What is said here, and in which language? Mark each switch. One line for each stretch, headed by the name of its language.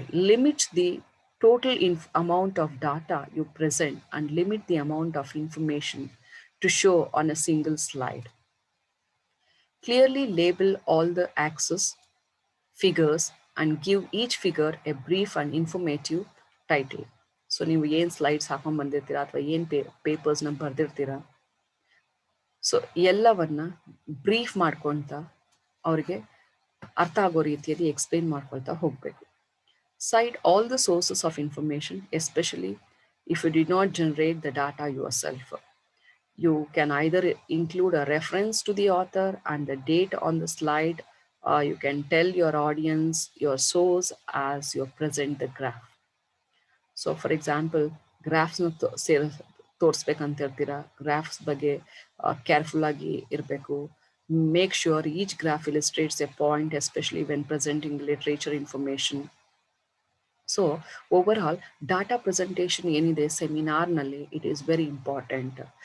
English: limit the total amount of data you present and limit the amount of information to show on a single slide. Clearly label all the axes, figures, and give each figure a brief and informative title.
Kannada: So ನೀವು ಏನು slides ಹಾಕೊಂಡು ಬಂದಿರ್ತೀರಾ ಅಥವಾ ಏನು ಪೇಪರ್ಸ್ನ ಬರೆದಿರ್ತೀರಾ, so ಎಲ್ಲವನ್ನ brief ಮಾಡ್ಕೊಳ್ತಾ ಅವ್ರಿಗೆ ಅರ್ಥ ಆಗೋ ರೀತಿಯಲ್ಲಿ ಎಕ್ಸ್ಪ್ಲೇನ್ ಮಾಡ್ಕೊಳ್ತಾ ಹೋಗಬೇಕು.
English: Cite all the sources of information, especially if you did not generate the data yourself. You can either include a reference to the author and the date on the slide, or you can tell your audience your source as you present the graph. So for example,
Kannada: ಗ್ರಾಫ್ಸ್ನ ತೋರಿಸ್ಬೇಕಂತ ಇರ್ತೀರಾ, graphs ಬಗ್ಗೆ careful ಆಗಿ ಇರಬೇಕು.
English: Make sure each graph illustrates a point, especially when presenting literature information. So overall data presentation
Kannada: ಏನಿದೆ ಸೆಮಿನಾರ್ನಲ್ಲಿ,
English: It is very important.